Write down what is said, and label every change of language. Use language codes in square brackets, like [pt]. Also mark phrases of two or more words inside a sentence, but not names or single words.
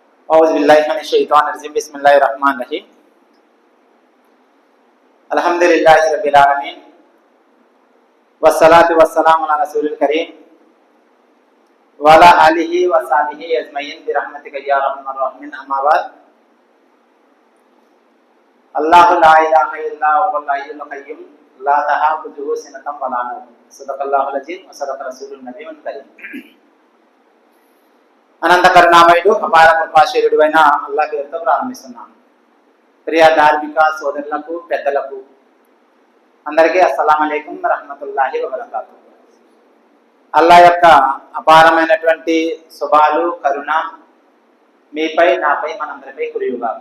[ar] أعوذ بالله من الشيطان الرجيم بسم الله الرحمن الرحيم الحمد لله رب العالمين والصلاة والسلام على رسول الكريم وعلى آله وصحبه أجمعين برحمتك يا أرحم الراحمين أما بعد الله لا إله إلا هو الحي القيوم لا تأخذه سنة ولا نوم صدق الله العظيم وصدق رسول النبي الكريم [te] అనంత కరుణామయుడు అపార కృపాశీలుడు అయిన అల్లాహ్ పేరుతో ప్రారంభిస్తున్నాను. ప్రియ ధార్మిక సోదరులకు పెద్దలకు అందరికీ [ar] السلام عليكم رحمة الله وبركاته. [te] అల్లాహ్ యొక్క అపారమైనటువంటి శుభాలు కరుణ మీపై నాపై మనందరిపై కురియుగాక.